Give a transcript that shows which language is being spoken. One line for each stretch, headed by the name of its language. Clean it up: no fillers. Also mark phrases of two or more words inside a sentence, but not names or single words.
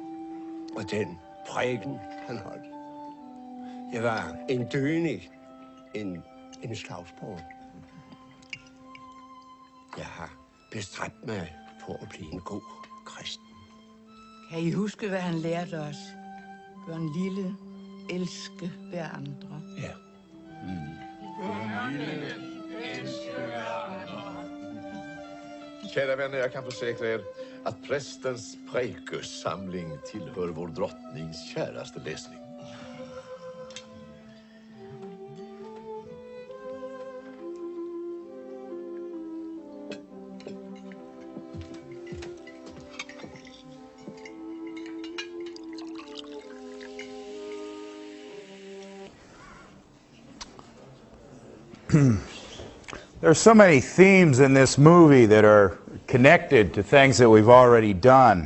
Danish: Og den prædiken, han holdt. Jeg var en dønig, en slagsbror. Jeg har bestræbt mig på at blive en god kristen. Kan I huske, hvad han lærte os? Gør en lille, elske hver andre. Ja.
Swedish: Kära vänner, jag kan försäkra er att prästens prekussamling tillhör vår drottnings käraste läsning.
English: There are so many themes in this movie that are connected to things that we've already done.